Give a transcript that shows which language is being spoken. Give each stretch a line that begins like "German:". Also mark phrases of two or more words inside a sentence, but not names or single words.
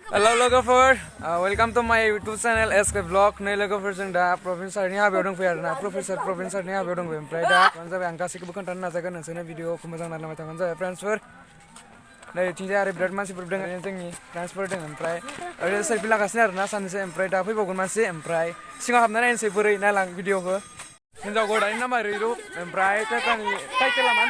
English: Hello logofer, welcome to my YouTube channel SK Vlog.
Bodo: नै logofer जों दा प्रोफेसरनि हाबायाव दंफैयो आरोना प्रोफेसरनि हाबायाव दंफैयो ओमफ्राय दा जाबाय आं गासैखौबो खोन्थानो नाजागोन नोंसोरनो भिडिअखौ मोजां नायलांबाय थाबानो जाबाय फ्रेन्ड्सफोर नै इथिंजाय आरो बिराद मानसिफोर दङ जोंनि फ्रेन्ड्सफोर दङ ओमफ्राय ओरैनो सेल्फि लागासिनो आरोना सानैसो ओमफ्राय दा फैबावगोन मानसि ओमफ्राय सिङाव हाबना नायनोसै बोरै नायलां भिडिअखौ हिन्जाव गोदाननि नामा रैरु ओमफ्राय टाइटेला मा